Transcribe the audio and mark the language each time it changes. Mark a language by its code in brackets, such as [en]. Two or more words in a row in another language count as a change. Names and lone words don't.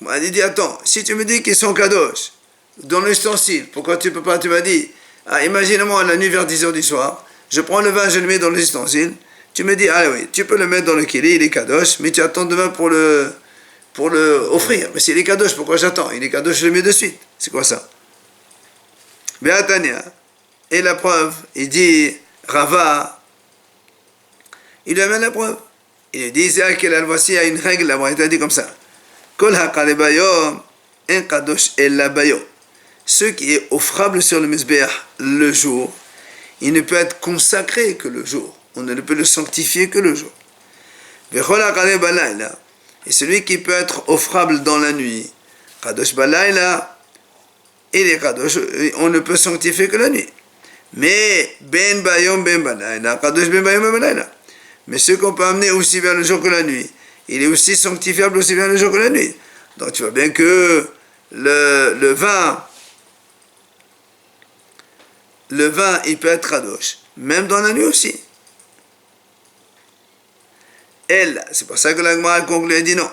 [fr] Il dit, attends, si tu me dis qu'ils sont kadosh, dans l'ustensile, pourquoi tu peux pas, tu m'as dit, imagine-moi la nuit vers 10h du soir, je prends le vin, je le mets dans l'ustensile, tu me dis, ah oui, tu peux le mettre dans le kili, il est kadosh, mais tu attends demain pour le offrir. Mais s'il est kadosh, pourquoi j'attends? Il est kadosh, je le mets de suite. C'est quoi ça? Be'atania. Et la preuve, il dit, Rava, il lui amène la preuve. Il lui dit, voici, il y a une règle, la Braïta dit comme ça. [he] כל הקרב ביום אין קדוש אלא ביום. [fr] Ce qui est offrable sur le misbeach le jour, il ne peut être consacré que le jour. On ne peut le sanctifier que le jour. [he] וכל הקרב בלילה. [fr] Et celui qui peut être offrable dans la nuit, [he] קדוש בלילה, [fr] il est kadosh, on ne peut sanctifier que la nuit. [he] Mais בין ביום בין בלילה קדוש בין ביום בין בלילה. [fr] Mais ce qu'on peut amener aussi bien le jour que la nuit, il est aussi sanctifiable aussi bien le jour que la nuit. Donc tu vois bien que le vin, il peut être kadosh, même dans la nuit aussi. Elle, c'est pour ça que la Gemara conclut et dit non.